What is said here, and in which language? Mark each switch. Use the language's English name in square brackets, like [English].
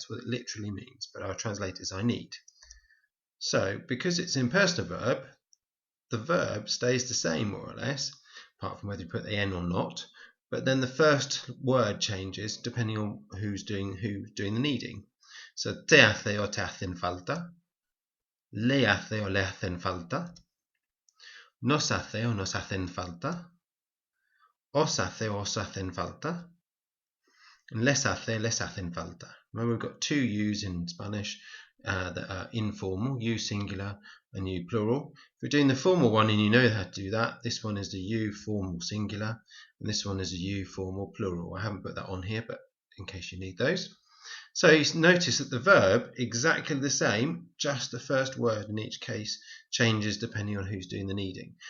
[English] That's what it literally means, but I'll translate as I need. So because it's an impersonal verb, the verb stays the same more or less, apart from whether you put the n or not. But then the first word changes depending on who's doing the needing. [Spanish] So te hace o te hacen falta, le hace o le hacen falta, nos hace o nos hacen falta, os hace o os hacen falta, and les hacen falta. [English] Remember, we've got two U's in Spanish that are informal, U singular and U plural. If you're doing the formal one and you know how to do that, this one is the U formal singular and this one is a U formal plural. I haven't put that on here, but in case you need those. So you notice that the verb exactly the same, just the first word in each case changes depending on who's doing the needing.